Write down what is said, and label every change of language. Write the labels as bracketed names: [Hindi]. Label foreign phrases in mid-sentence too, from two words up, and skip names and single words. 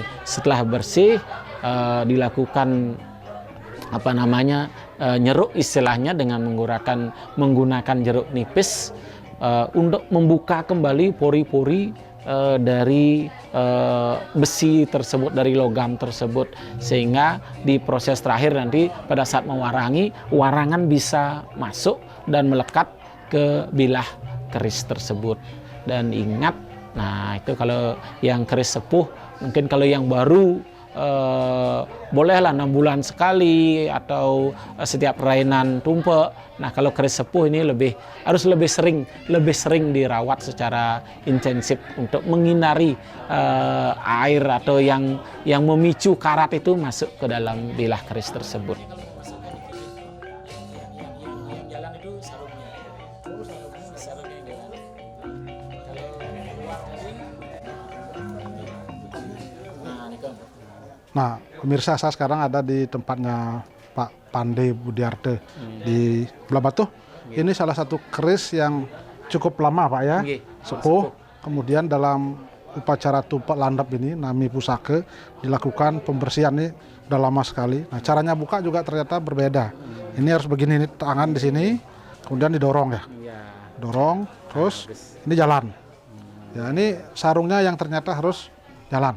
[Indonesian] Setelah bersih, dilakukan nyeruk istilahnya dengan menggunakan jeruk nipis untuk membuka kembali pori-pori dari besi tersebut, dari logam tersebut, sehingga di proses terakhir nanti pada saat mewarangi, warangan bisa masuk dan melekat ke bilah keris tersebut. Dan ingat, nah itu kalau yang keris sepuh. Mungkin kalau yang baru bolehlah 6 bulan sekali atau setiap rainan tumpek. Nah kalau keris sepuh ini harus lebih sering dirawat secara intensif untuk menghindari air atau yang memicu karat itu masuk ke dalam bilah keris tersebut. Nah, pemirsa, saya sekarang ada di tempatnya Pak Pandey Budiarte di Belah Batu. Ini salah satu keris yang cukup lama, Pak ya, sepuh. Kemudian dalam upacara tumpek landap ini, Nami Pusaka, dilakukan pembersihan ini udah lama sekali. Nah, caranya buka juga ternyata berbeda. Ini harus begini, ini tangan di sini, kemudian didorong ya, dorong, terus ini jalan. Ya, ini sarungnya yang ternyata harus jalan.